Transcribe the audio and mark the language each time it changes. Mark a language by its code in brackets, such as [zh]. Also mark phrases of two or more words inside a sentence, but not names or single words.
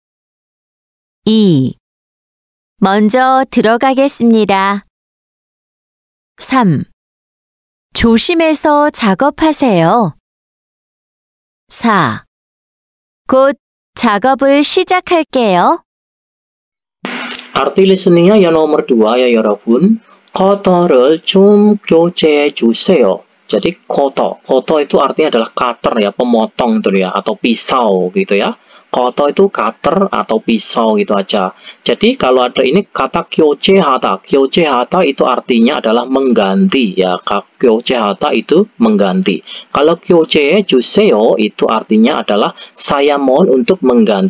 [ko] 2. 먼저 들어가겠습니다. 3. 조심해서 작업하세요. 4. 곧 작업을 시작할게요. [id] Arti listeningnya yang nomor 2 ya 여러분. [ko] 커터를 좀 교체해 주세요. [id] Jadi koto itu artinya adalah cutter ya, pemotong itu ya, atau pisau gitu ya. Koto itu cutter atau pisau gitu aja. Jadi kalau ada ini kata kyochehata itu artinya adalah mengganti ya. Kyochehata itu mengganti. Kalau [ko] 교체 주세요 [id] itu artinya adalah saya mohon untuk mengganti.